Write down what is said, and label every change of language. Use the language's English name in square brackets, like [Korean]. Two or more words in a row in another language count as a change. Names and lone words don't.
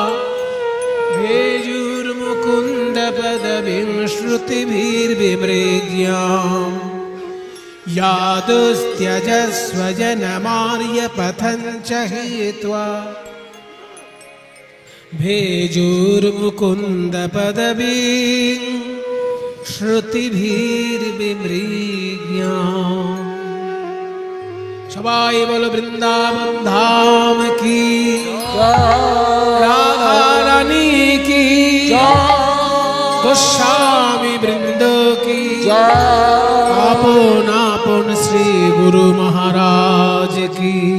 [Sanskrit] भेजुर्मुकुन्द पदवीं श्रुतिभिर्विमृग्याम् या दुस्त्यजस्व जनमार्यपथञ्च हित्वा भेजुर्मुकुन्द पदवीं श्रुतिभिर्विमृग्याम्। [Bangla] সবাই বলো বৃন্দাবন ধাম কি, রাধা রানী কি, গোস্বামী বৃন্দ কি, আপন আপন শ্রী গুরু মহারাজ কি।